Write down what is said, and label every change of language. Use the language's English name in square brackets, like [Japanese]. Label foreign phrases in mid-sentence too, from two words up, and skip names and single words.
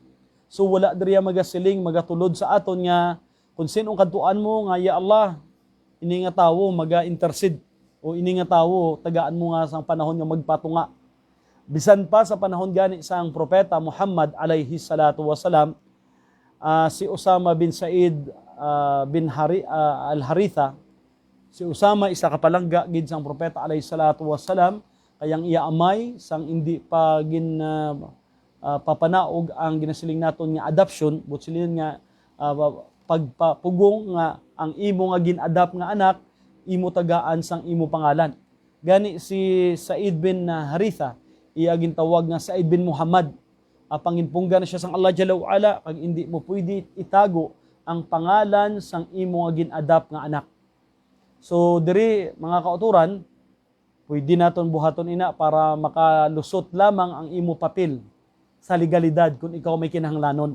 [Hiligaynon] So wala diriya magasiling magatulod sa aton nga kung sinong kadtuan mo nga [Arabic] ya Allah [Hiligaynon] ini nga tawo maga-intercede o ini nga tawo tagaan mo nga sang panahon nga magpatunga. Bisan pa sa panahon gani sang propeta Muhammad [Arabic] alayhi salatu wasalam, [Hiligaynon] si Usama bin Said bin al-Haritha, si Usama isa ka palangga gid sang propeta [Arabic] alayhi salatu wasalam, [Hiligaynon] kayang iya amay sang hindi pa papanaog ang ginasiling naton nga adoption, but silin nga pagpapugong nga ang imo nga gin-adapt nga anak imo tagaan sang imo pangalan. Gani si Said bin Haritha iya gintawag nga Said bin Muhammad. Panginpunggan na siya sang Allah [Arabic] Jalla wa Ala [Hiligaynon] kag hindi mo pwede itago ang pangalan sang imo nga gin-adapt nga anak. So diri mga kauturan, pwede naton buhaton ina para makalusot lamang ang imo papel sa legalidad kung ikaw may kinahanglanon.